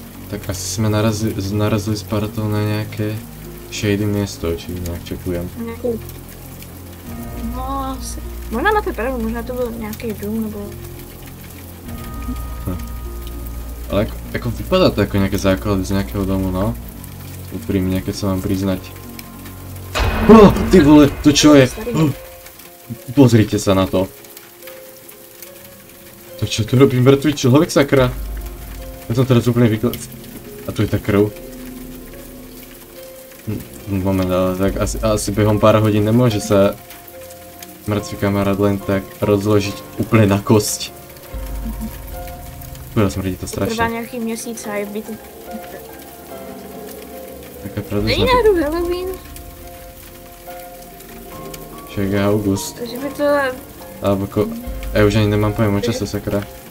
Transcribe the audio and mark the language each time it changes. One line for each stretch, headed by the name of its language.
Czech: Tak asi jsme narazili s partou na nějaké shady město, či nějak čekujem. No asi. Možná máte pravdu, možná to byl nějaký dům nebo... Ale jako vypadá to jako nějaké základy z nějakého domu, no.
Slovak: Úprimne, keď sa mám priznať.
Czech: Ty vole,
Slovak: to čo je? Pozrite sa na to. To čo tu robí mŕtvý človek, sakra? Ja som teraz úplne A tu je tá krv. Moment, ale tak asi behom pár hodín nemôže sa mŕtvý kamarát len tak rozložiť úplne na kosť. Bude smrdí to strašne.
Czech: Trvá nějaký měsíc a je byt.
Slovak: Taká pravda,
Czech: není náhodou Halloween?
Slovak: Však je august. Takže by to... Alebo ja už ani nemám pojem o čase, sakra.